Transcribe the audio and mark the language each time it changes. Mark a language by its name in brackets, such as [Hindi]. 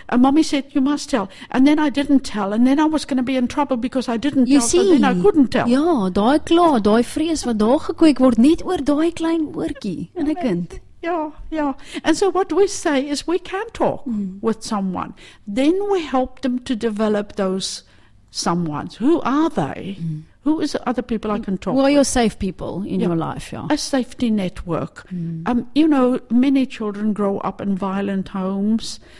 [English] And mommy said, you must tell. And then I didn't tell. And then I was going to be in trouble because I didn't you tell. See, so then I couldn't tell. [Afrikaans] Ja, daai kla, daai vrees wat daar gekweek word, net oor daai klein oortjie in 'n kind. [English] Yeah. And so what we say is we can talk with someone. Then we help them to develop those someones. Who are they? Who is the other people I can talk to? Who are your safe people in your life? A safety network. You know, many children grow up in violent homes.